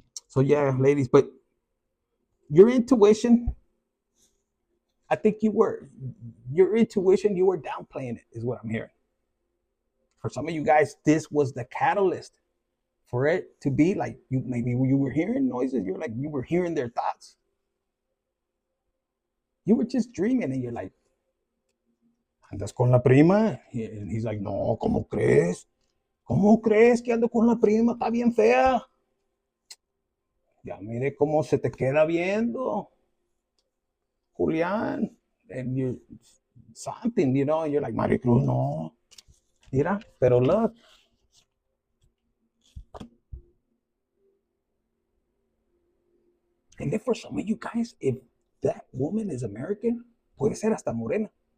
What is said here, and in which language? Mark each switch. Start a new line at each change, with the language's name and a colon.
English: So yeah, ladies, but your intuition, I think your intuition, you were downplaying it, is what I'm hearing. For some of you guys, this was the catalyst. For it to be like maybe you were hearing noises, you're like, you were hearing their thoughts. You were just dreaming and you're like,
Spanish: andas con la prima.
English: And he's like, no,
Spanish: ¿cómo crees? ¿Cómo crees que ando con la prima? Está bien fea. Ya mire cómo se te queda viendo, Julián.
English: And you're something, you know, you're like, Maricruz, no.
Spanish: Mira, pero
English: look. And then for some of you guys, if that woman is American,
Spanish: puede ser hasta morena.